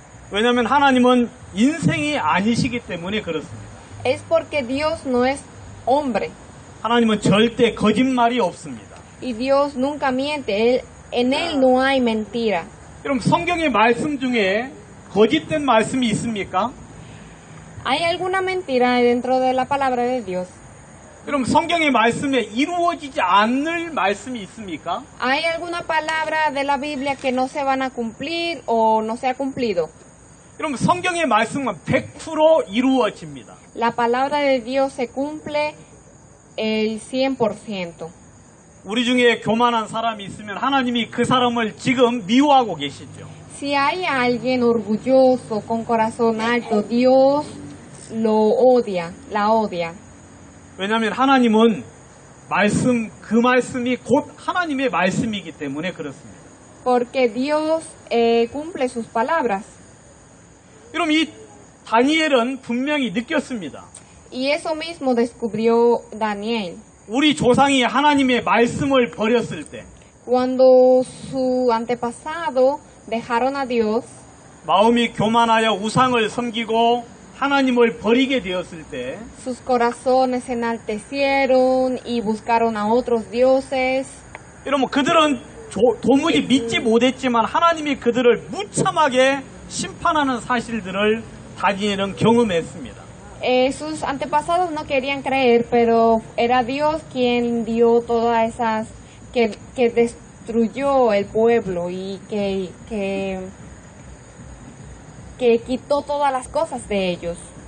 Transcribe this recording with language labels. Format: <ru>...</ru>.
<ko>왜냐하면 하나님은 인생이 아니시기 때문에 그렇습니다.</ko> <es>Es porque Dios no es hombre.</es> <ko>하나님은 절대 거짓말이 없습니다.</ko> <es>Y Dios nunca miente. En Él no hay mentira.</es> <ko>그럼 성경의 말씀 중에 거짓된 말씀이 있습니까?</ko> <es>¿Hay alguna mentira dentro de la palabra de Dios?</es> <ko>그럼 성경의 말씀에 이루어지지 않을 말씀이 있습니까?</ko> <es>¿Hay alguna palabra de la Biblia que no se van a cumplir o no se ha cumplido?</es> <ko>그럼 성경의 말씀은 100% 이루어집니다.</ko> <es>La palabra de Dios se cumple el 100%.</es> <ko>우리 중에 교만한 사람이 있으면 하나님이 그 사람을 지금 미워하고 계시죠.</ko> <es>Si hay alguien orgulloso, con corazón alto, Dios lo odia, la odia.</es> <ko>왜냐하면 하나님은 그 말씀이 곧 하나님의 말씀이기 때문에 그렇습니다.</ko> <es>Porque Dios cumple sus palabras.</es> <ko>그럼 이 다니엘은 분명히 느꼈습니다.</ko> <es>Y eso mismo descubrió Daniel.</es> <ko>우리 조상이 하나님의 말씀을 버렸을 때</ko> <es>Cuando su antepasado dejaron a Dios,</es> <ko>마음이 교만하여 우상을 섬기고 하나님을 버리게 되었을 때</ko> <es>sus corazones se enaltecieron y buscaron a otros dioses.</es> <ko>여러분 그들은 도무지 믿지 못했지만 하나님이 그들을 무참하게 심판하는 사실들을 다니엘은 경험했습니다.</ko> <es>Sus antepasados no querían creer, pero era Dios quien dio todas esas, que destruyó el pueblo y que quitó todas las cosas de ellos.</es>